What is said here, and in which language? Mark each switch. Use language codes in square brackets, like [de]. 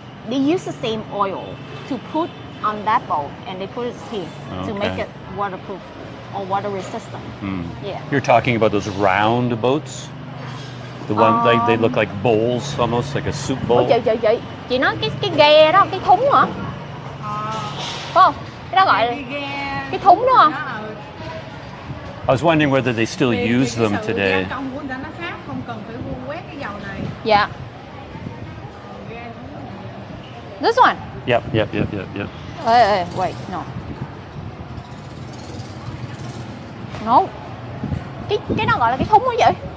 [en] They use the same oil to put on that boat, and they put it here to make Okay. it waterproof or water resistant. Yeah. You're talking about those round boats? The one like they look like bowls, almost like a soup bowl. [vi] Ủa chị nói cái ghe đó, cái thúng hả? Phải không? Cái đó gọi là cái thúng đúng không? [en] I was wondering whether they still use them today. [vi] Gia công của người ta nó khác, không cần phải quét cái dầu này. Dạ. [en] This one. Yep. Ê, wait, no. No. [vi] Cái đó gọi là cái thúng đó vậy?